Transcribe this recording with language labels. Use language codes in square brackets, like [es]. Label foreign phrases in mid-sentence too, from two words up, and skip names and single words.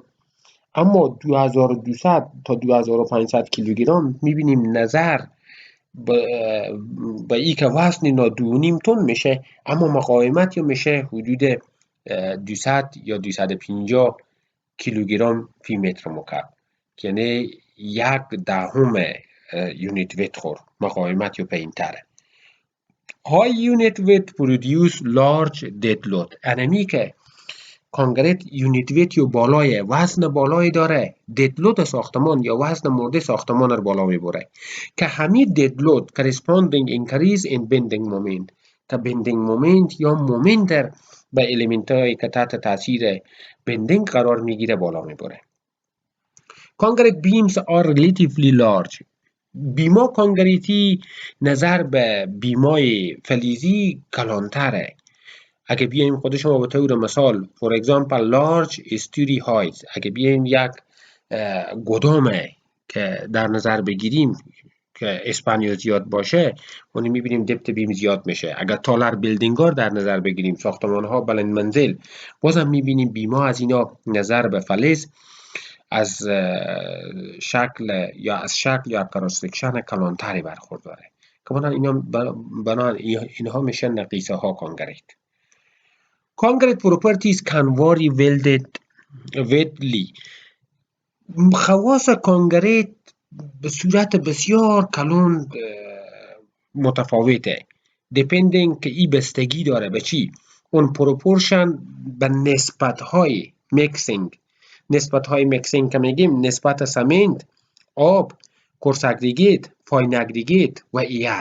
[fa] اما 2200 تا 2500 کیلوگرم میبینیم نظر به ای که وزن اینا 2.5 تن میشه، اما مقاومت یا میشه حدود 200 یا 250 کیلوگرم فی متر مکعب، یعنی 1/10 [en] unit weight [fa] خور مقاومت یا پایین تره. [en] High unit weight produce large dead load. [fa] انمی که کانکریت [en] unit weight [fa] یا بالای وزن بالایی داره، [en] dead load [fa] ساختمان یا وزن مورد ساختمان رو بالا میبره که همین [en] dead load corresponding increase in bending moment [fa] که [en] bending moment [fa] یا مومنت به الیمنت هایی که تحت تاثیر بندینگ قرار میگیره بالا میبره. [en] Concrete beams are relatively large. [fa] بیما کانکریتی نظر به بیمای فلزی کلانتره. اگه بیایم خود شما به طور مثال [en] for example large story heights، [fa] اگه بیایم یک گدامه که در نظر بگیریم که اسپانیا زیاد باشه، اونی میبینیم [en] depth beam [fa] زیاد میشه. اگر [en] taller building [fa] ها در نظر بگیریم، ساختمان ها بلند منزل، بازم میبینیم بیما از اینا نظر به فلز از شکل یا [en] cross section [fa] کلانتری برخورداره که بنابراین اینها میشه نقیصه ها کانکریت. [en] Concrete properties can vary widely. [fa] خواص کانکریت به صورت بسیار کلان متفاوته depending که این بستگی داره به چی؟ اون پروپورشن به نسبت های مکسینگ که میگیم نسبت سمنت، آب، [en] coarse aggregate, fine aggregate [fa] و ایر.